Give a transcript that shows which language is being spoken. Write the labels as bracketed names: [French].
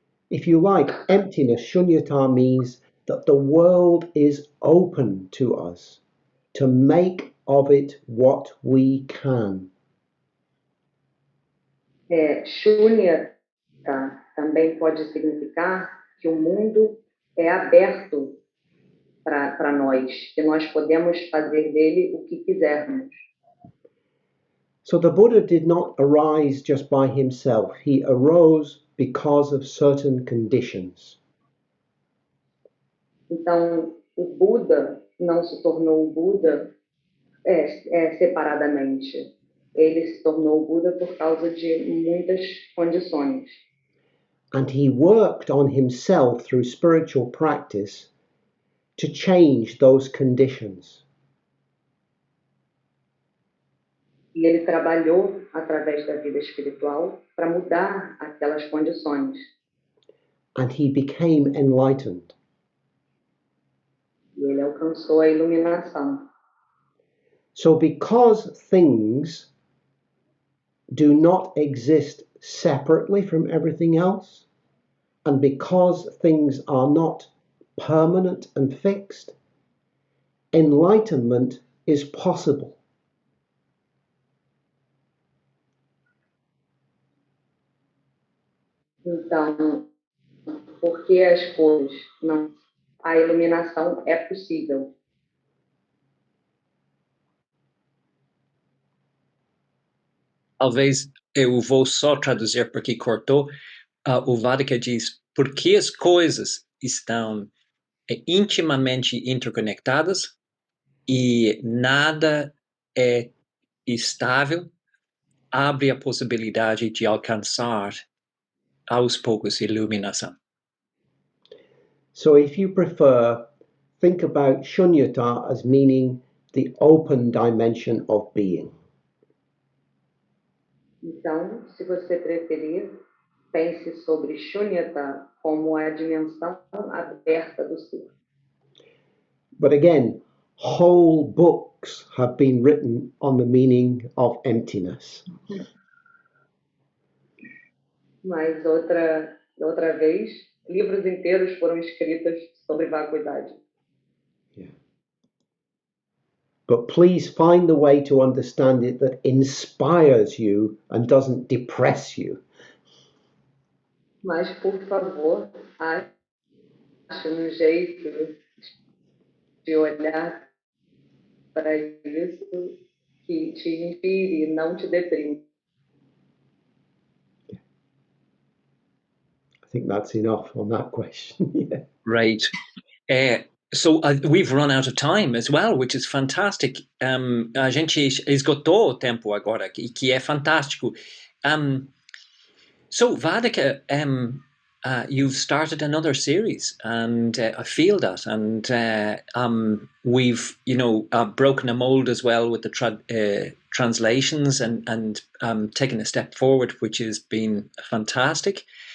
[English] If you like, emptiness, shunyata, means that the world is open to us to make of it what we can. [Portuguese] Shunyata também pode significar que o mundo é aberto para nós, que nós podemos fazer dele o que quisermos. [English] So the Buddha did not arise just by himself. He arose because of certain conditions. [Portuguese] Então, o Buda não se tornou o Buda separadamente. Ele se tornou o Buda por causa de muitas condições. [English] And he worked on himself through spiritual practice to change those conditions. [Portuguese] E ele trabalhou através da vida espiritual para mudar aquelas condições. [English] And he became enlightened. [Portuguese] E ele alcançou a iluminação. [English] So because things do not exist separately from everything else, and because things are not permanent and fixed, enlightenment is possible. [Portuguese] Então, porque as coisas não, a iluminação é possível. Talvez eu vou só traduzir porque cortou. O Vadika diz, porque as coisas estão intimamente interconectadas e nada é estável, abre a possibilidade de alcançar aos poucos iluminação. [English] So if you prefer, think about shunyata as meaning the open dimension of being. [Portuguese] Então, se você preferir, pense sobre shunyata como a dimensão aberta do ser. [English] But again, whole books have been written on the meaning of emptiness. [Portuguese] Mas outra vez, livros inteiros foram escritos sobre vacuidade. [English] Yeah. But please find the way to understand it that inspires you and doesn't depress you. [Portuguese] Mas, por favor, ache um jeito de olhar para isso que te inspire e não te deprime. [English] I think that's enough on that question. Yeah. Right. So we've run out of time as well, which is fantastic. [Portuguese] A gente esgotou o tempo agora, que é fantástico. [English] So Vadika, you've started another series, and I feel that, and we've broken a mold as well with the translations, and taken a step forward, which has been fantastic.